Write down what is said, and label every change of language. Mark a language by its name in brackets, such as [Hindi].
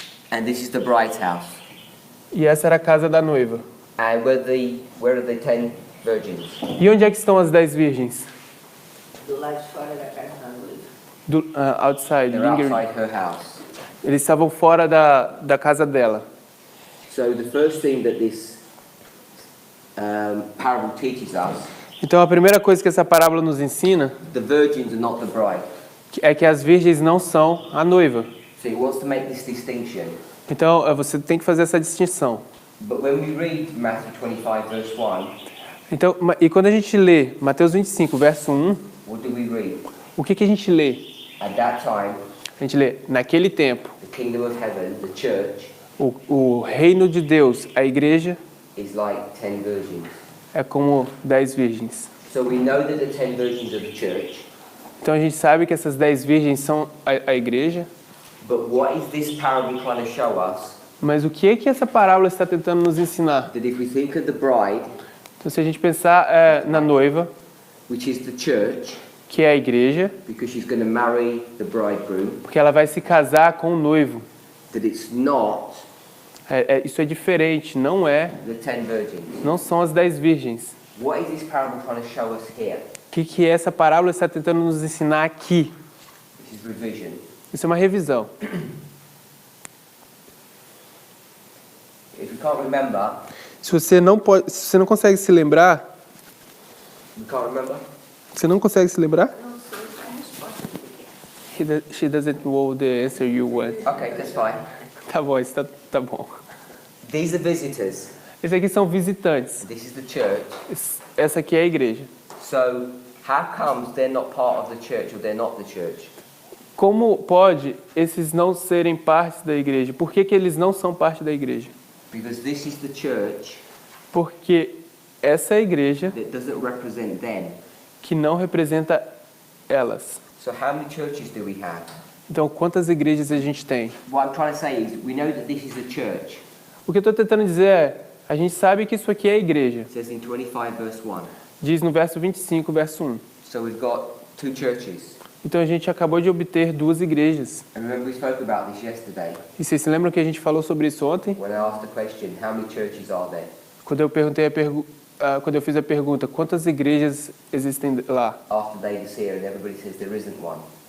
[English] And this is the bride's house. [Portuguese] e essa era a casa da noiva. [English] And where are the 10 virgins? [Portuguese] E onde é que estão as 10 virgens? Do lado de fora da casa da noiva. [English] Outside, They're lingering. outside her house. [Portuguese] Eles estavam fora da casa dela. [English] So the first thing that this parable teaches us, [Portuguese] Então a primeira coisa que essa parábola nos ensina [English] the virgins are not the bride. [Portuguese] é que as virgens não são a noiva. [English] So he wants to make this distinction. [Portuguese] Então você tem que fazer essa distinção. [English] But when we read Matthew 25 verse 1, [Portuguese] Então, e quando a gente lê Mateus 25, verso 1, [English] what do we read? [Portuguese] o que a gente lê? [English] At that time, [Portuguese] A gente lê, naquele tempo, [English] the kingdom of heaven, the church, [Portuguese] o reino de Deus, a igreja, [English] is like 10 virgins. [Portuguese] é como 10 virgens. [English] So we know that the 10 virgins are the church, [Portuguese] Então a gente sabe que essas 10 virgens são a igreja, [English] but what is this parable trying to show us? [Portuguese] mas o que é que essa parábola está tentando nos ensinar? [English] That if we think of the bride, [Portuguese] Então se a gente pensar na noiva, [English] which is the church, [Portuguese] que é a igreja, [English] because she's going to marry the bridegroom, [Portuguese] porque ela vai se casar com o noivo. [English] that it's not [Portuguese] Isso é diferente, não [English] the 10 virgins. [Portuguese] não são as 10 virgens. [English] What is this parable trying to show us here? [Portuguese] O que essa parábola está tentando nos ensinar aqui? [English] This is revision. [Portuguese] Isso é uma revisão. [English] If you can't remember, [Portuguese] Se você não consegue se lembrar, [English] you can't remember? [Portuguese] você não consegue se lembrar? Não sei a resposta do que é. [English] She doesn't know the answer you want. Okay, that's fine. [Portuguese] Tá bom, isso tá bom. [English] These are visitors. [Portuguese] Esses aqui são visitantes. [English] This is the church. [Portuguese] Essa aqui é a igreja. [English] So, how comes they're not part of the church or they're not the church? [Portuguese] Como pode esses não serem parte da igreja? Por que eles não são parte da igreja? [English] Because this is the church [Portuguese] Porque essa é a igreja [English] that doesn't represent them. [Portuguese] que não representa elas. [English] So, how many churches do we have? [Portuguese] Então, quantas igrejas a gente tem? [English] What I'm trying to say is, we know that this is a church. [Portuguese] O que eu estou tentando dizer é, a gente sabe que isso aqui é a igreja. [English] It says in 25 verse 1. [Portuguese] Diz no verso 25, verso 1. [English] So we've got 2 churches. [Portuguese] Então a gente acabou de obter 2 igrejas. [English] And remember we spoke about this yesterday [Portuguese] E vocês se lembram que a gente falou sobre isso ontem? [English] when I asked the question, how many churches are there? [Portuguese] Quando eu perguntei quando eu fiz a pergunta, quantas igrejas existem lá? [English] After David's here and everybody says there isn't one.